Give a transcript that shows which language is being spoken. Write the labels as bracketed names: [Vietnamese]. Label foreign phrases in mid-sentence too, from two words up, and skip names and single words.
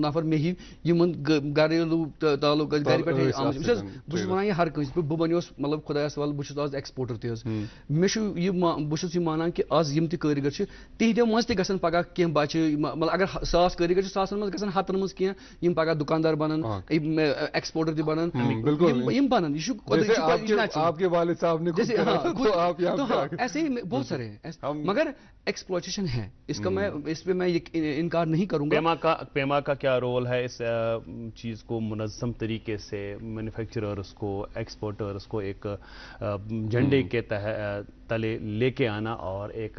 [Kashmiri] نفر مےٚ ہی یِمن گریلوٗ تعلق گرِ پٮ۪ٹھٕے آمٕتۍ بہٕ چھُس ونان یہِ ہر کٲنٛسہِ بہٕ بنیوس مطلب خۄدایس حوالہٕ بہٕ چھُس آز ایکسپورٹر تہِ حظ مےٚ چھُ یہِ بہٕ چھُس یہِ مانان کہِ آز یِم تہِ کٲرگر چھِ تِہنٛدیو منٛز تہِ گژھن پگاہ کینٛہہ بچہِ مطلب اگر 100 کٲرگر چھِ 100 منٛز گژھن 100 منٛز کینٛہہ یِم پگاہ دُکاندار بنن ایکسپورٹر تہِ بنن یِم بنن یہِ چھُ [Urdu] جیسے ایسے ہی بہت سارے ہیں مگر ایکسپلوٹیشن ہے اس پہ میں انکار نہیں کروں گا پیما کا کیا رول ہے اس چیز کو منظم طریقے سے مینوفیکچررس کو ایکسپورٹرس کو ایک جھنڈے کے تلے لے کے آنا اور ایک